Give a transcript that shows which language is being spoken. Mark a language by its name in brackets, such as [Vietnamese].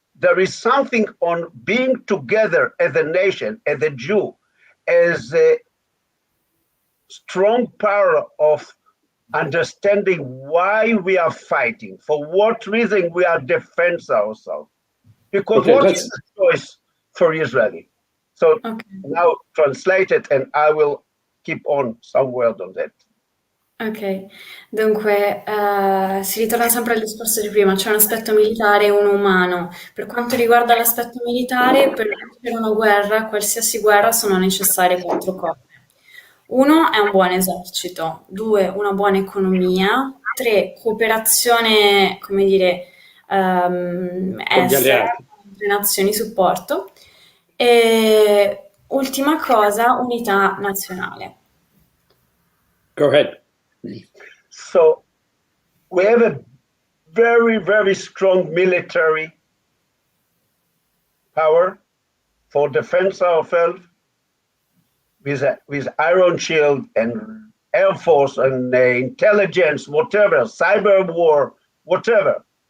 [English] There is something on being together as a nation, as a Jew, as a strong power of understanding why we are fighting, for what reason we are defending ourselves. Because what is the choice for Israeli? So now translate it, and I will keep on some word on that. [Italian] Ok, dunque si ritorna sempre al discorso di prima, c'è un aspetto militare e uno umano. Per quanto riguarda l'aspetto militare, per vincere una guerra, qualsiasi guerra, sono necessarie quattro cose. Uno è un buon esercito, due, una buona economia, tre, cooperazione, come dire, con gli estera, alleati. le nazioni supporto, e ultima cosa, unità nazionale. [English] Go ahead. So we have a very, very strong military power for defense ourselves with Iron Shield and Air Force and intelligence, whatever, cyber war, whatever.